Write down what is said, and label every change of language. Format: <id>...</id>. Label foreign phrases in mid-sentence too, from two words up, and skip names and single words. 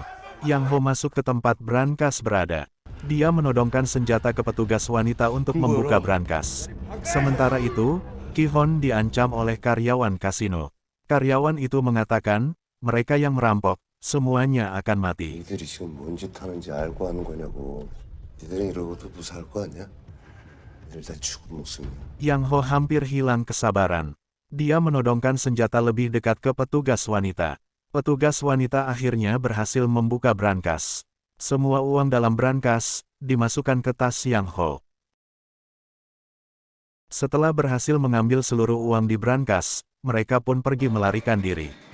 <id>Yang Ho masuk ke tempat brankas berada. Dia menodongkan senjata ke petugas wanita untuk membuka brankas. Sementara itu, Ki-hun diancam oleh karyawan kasino. Karyawan itu mengatakan, mereka yang merampok, semuanya akan mati.</id> <ko>니들이 지금 뭔 짓 하는지 알고 하는 거냐고. 니들은 이러고도 무사할 거 아니야? 니들 다 죽은 목숨이야.</ko> <id>Yang Ho hampir hilang kesabaran. Dia menodongkan senjata lebih dekat ke petugas wanita. Petugas wanita akhirnya berhasil membuka brankas. Semua uang dalam brankas dimasukkan ke tas Yang Ho. Setelah berhasil mengambil seluruh uang di brankas, mereka pun pergi melarikan diri.</id>